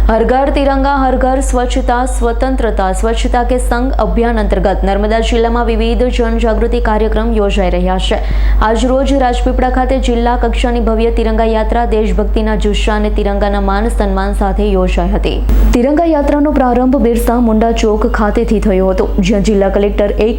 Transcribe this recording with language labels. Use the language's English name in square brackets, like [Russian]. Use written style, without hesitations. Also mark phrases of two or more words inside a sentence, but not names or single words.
[Gujarati] हर घर तिरंगा हर घर स्वच्छता स्वतंत्रता स्वच्छता के संग अभियान अंतर्गत नर्मदा जिल्लाમાં વિવિધ જનજાગૃતિ કાર્યક્રમ યોજાઈ રહ્યા છે। આજ રોજ રાજપીપળા ખાતે જિલ્લા કક્ષાની ભવ્ય તિરંગા યાત્રા દેશભક્તિના જુસ્સા અને તિરંગાના માન સન્માન સાથે યોજાઈ હતી। તિરંગા યાત્રાનો પ્રારંભ બિરસા મુંડા ચોક ખાતેથી થયો હતો, જ્યાં જિલ્લા કલેક્ટર A.K.